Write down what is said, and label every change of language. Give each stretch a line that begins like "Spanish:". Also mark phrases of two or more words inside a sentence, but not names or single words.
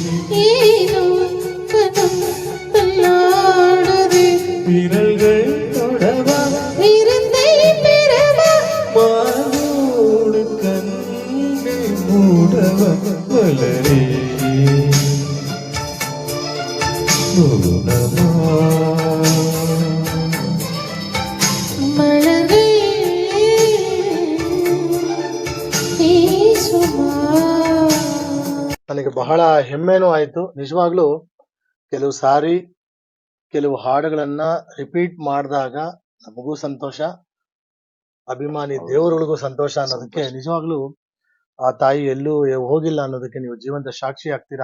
Tamil: ஏனோ மனம் தள்ளாடுது. விரல்கள் தொடவா விருந்தை பெறவா மானோடு கண்கள் மூடவ மலரே மௌனமா மலரே பேசுமா.
Kannada: ನನಗೆ ಬಹಳ ಹೆಮ್ಮೆನೂ ಆಯಿತು. ನಿಜವಾಗ್ಲೂ ಕೆಲವು ಸಾರಿ ಕೆಲವು ಹಾಡುಗಳನ್ನ ರಿಪೀಟ್ ಮಾಡಿದಾಗ ನಮಗೂ ಸಂತೋಷ, ಅಭಿಮಾನಿ ದೇವರುಗಳಿಗೂ ಸಂತೋಷ ಅನ್ನೋದಕ್ಕೆ ನಿಜವಾಗ್ಲೂ ಆ ತಾಯಿ ಎಲ್ಲೂ ಹೋಗಿಲ್ಲ ಅನ್ನೋದಕ್ಕೆ ನೀವು ಜೀವಂತ ಸಾಕ್ಷಿ ಆಗ್ತೀರಾ.